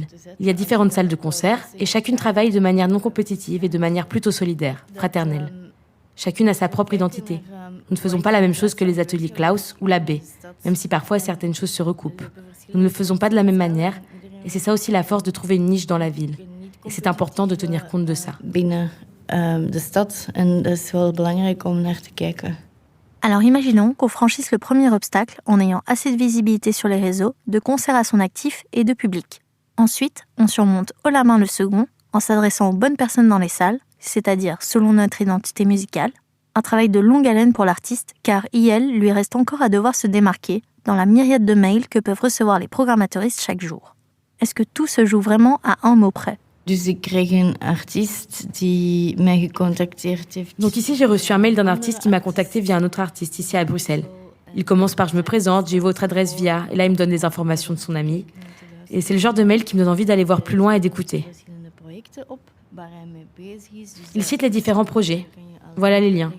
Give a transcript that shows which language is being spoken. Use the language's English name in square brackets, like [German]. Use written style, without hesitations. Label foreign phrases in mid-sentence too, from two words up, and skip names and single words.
[French] Il y a différentes salles de concert et chacune travaille de manière non compétitive et de manière plutôt solidaire, fraternelle. Chacune a sa propre identité. Nous ne faisons pas la même chose que les ateliers Klaus ou la Baie, même si parfois certaines choses se recoupent. Nous ne le faisons pas de la même manière et c'est ça aussi la force de trouver une niche dans la ville. Et c'est important de tenir compte de ça. [Dutch] Binnen de stad en dat is wel belangrijk om naar te kijken. [French] Alors imaginons qu'on franchisse le premier obstacle en ayant assez de visibilité sur les réseaux, de concerts à son actif et de public. Ensuite, on surmonte haut la main le second en s'adressant aux bonnes personnes dans les salles, c'est-à-dire selon notre identité musicale. Un travail de longue haleine pour l'artiste, car il lui reste encore à devoir se démarquer dans la myriade de mails que peuvent recevoir les programmateuristes chaque jour. Est-ce que tout se joue vraiment à un mot près ? [Dutch] Dus ik kreeg een artiest die mij gecontacteerd heeft. [French] Donc ici, j'ai reçu un mail d'un artiste qui m'a contacté via un autre artiste ici à Bruxelles. Il commence par « je me présente, j'ai votre adresse via » et là, il me donne des informations de son ami. Et c'est le genre de mail qui me donne envie d'aller voir plus loin et d'écouter. Il cite les différents projets. Voilà les liens.